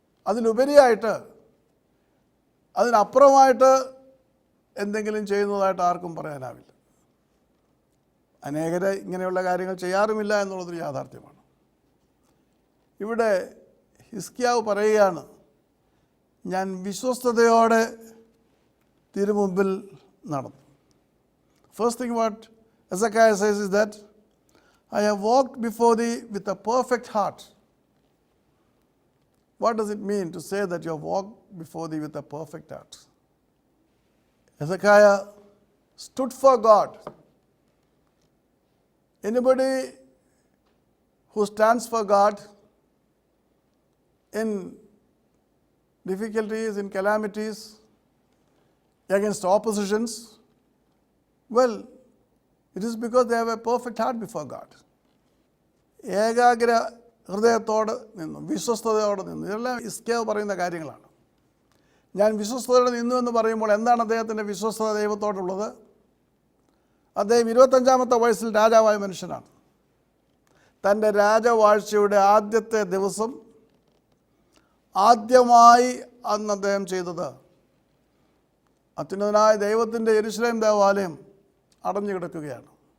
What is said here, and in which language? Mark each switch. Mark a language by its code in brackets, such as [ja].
[ml] അതിലുപരിയായിട്ട് അതിനപ്പുറമായിട്ട് എന്തെങ്കിലും ചെയ്യുന്നതായിട്ട് ആർക്കും പറയാനാവില്ല. അനേകരെ ഇങ്ങനെയുള്ള കാര്യങ്ങൾ ചെയ്യാറുമില്ല എന്നുള്ളതൊരു യാഥാർത്ഥ്യമാണ്. ഇവിടെ ഹിസ്കിയാവ് പറയുകയാണ്, ഞാൻ വിശ്വസ്തയോടെ തിരുമുമ്പിൽ നടന്നു. [en] First thing what Hezekiah says is that I have walked before thee with a perfect heart. What does it mean to say that you have walked before thee with a perfect heart? Hezekiah stood for God. Anybody who stands for God in difficulties, in calamities, against oppositions, well, it is because they have a perfect heart before God. [ml] ഏകാഗ്ര ഹൃദയത്തോട് നിന്നു, വിശ്വസ്തയോടെ നിന്നു. ഇതെല്ലാം ഹിസ്കിയാവ് പറയുന്ന കാര്യങ്ങളാണ്. ഞാൻ വിശ്വസ്തയോടെ നിന്നു എന്ന് പറയുമ്പോൾ എന്താണ് അദ്ദേഹത്തിൻ്റെ വിശ്വസ്തത ദൈവത്തോടുള്ളത്? അദ്ദേഹം 25-ാമത്തെ വയസ്സിൽ രാജാവായ മനുഷ്യനാണ്. തൻ്റെ രാജവാഴ്ചയുടെ ആദ്യത്തെ ദിവസം ആദ്യമായി അന്ന് അദ്ദേഹം ചെയ്തത് അത്യുന്നതനായ ദൈവത്തിൻ്റെ യെരൂശലേം ദേവാലയം അടഞ്ഞു കിടക്കുകയാണ്.